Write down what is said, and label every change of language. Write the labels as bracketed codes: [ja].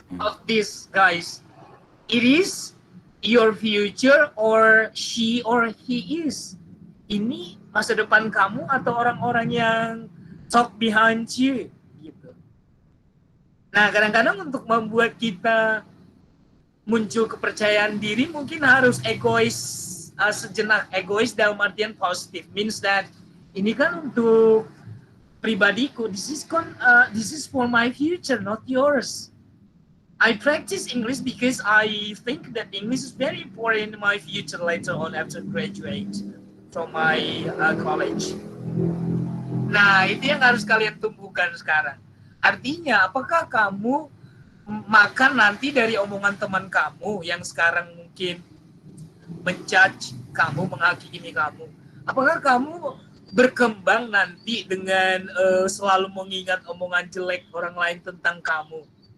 [en] Of this, guys, it is your future or she or he is. [id] Ini masa depan kamu atau orang-orang yang [en] talk behind you, [id] gitu. Nah, kadang-kadang untuk membuat kita muncul kepercayaan diri mungkin harus egois sejenak. Egois dalam artian positif, [en] means that [id] ini kan untuk pribadiku, [en] this is for my future, not yours. I practice English because I think that English is very important in my future later on after graduate from my college. [id] Nah, itu yang harus kalian tumbuhkan sekarang. Artinya, apakah kamu makan nanti dari omongan teman kamu yang sekarang mungkin menjudge kamu, menghakimi kamu? Apakah kamu berkembang nanti dengan selalu mengingat omongan jelek orang lain tentang kamu?